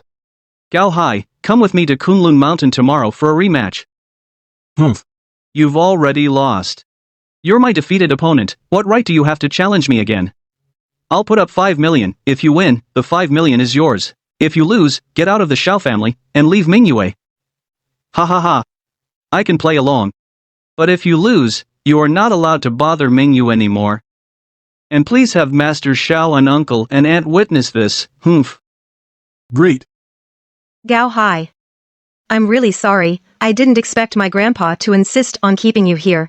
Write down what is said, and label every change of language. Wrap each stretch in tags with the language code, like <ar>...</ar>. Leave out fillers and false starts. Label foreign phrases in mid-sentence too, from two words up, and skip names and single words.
<en>Gao Hai, come with me to Kunlun Mountain tomorrow for a rematch. Humph. You've already lost. You're my defeated opponent. What right do you have to challenge me again? I'll put up 5 million. If you win, the 5 million is yours. If you lose, get out of the Xiao family, and leave Mingyue. Ha ha ha. I can play along. But if you lose, you are not allowed to bother Mingyue anymore. And please have Master Xiao and Uncle and Aunt witness this. Humph. Great. Gao Hai. I'm really sorry, I didn't expect my grandpa to insist on keeping you here.</en>